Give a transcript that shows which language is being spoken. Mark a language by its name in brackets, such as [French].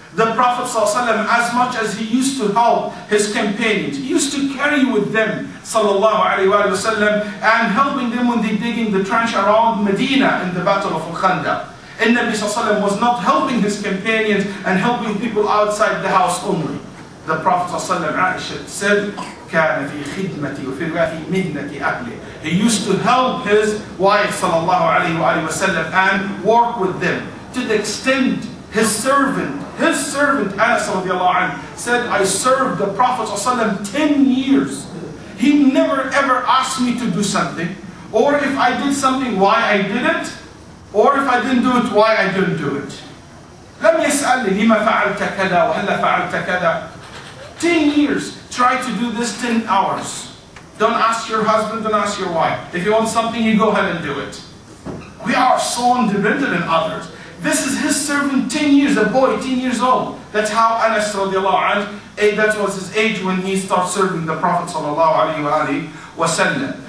[English] The Prophet ﷺ, as much as he used to help his companions, he used to carry with them, sallallahu alayhi wa sallam, and helping them when they digging the trench around Medina in the Battle of Al-Khandaq. And Nabi ﷺ was not helping his companions and helping people outside the house only. The Prophet ﷺ, Aisha said, [Arabic] كان في خدمتي وفي مهنة أهله. [English] He used to help his wife, sallallahu alayhi wa sallam, and work with them to the extent his servant Anas radiallahu anhu said, I served the Prophet ﷺ 10 years. He never ever asked me to do something, or if I did something, why I did it, or if I didn't do it, why I didn't do it. [Arabic] لم يسألني لما فعلت كذا وهلا فعلت كذا. [English] 10 years, try to do this 10 hours. Don't ask your husband, don't ask your wife. If you want something, you go ahead and do it. We are so independent in others. This is his servant, 10 years, a boy, 10 years old. That's how Anas radiallahu anhu, that was his age when he started serving the Prophet sallallahu alayhi wa sallam.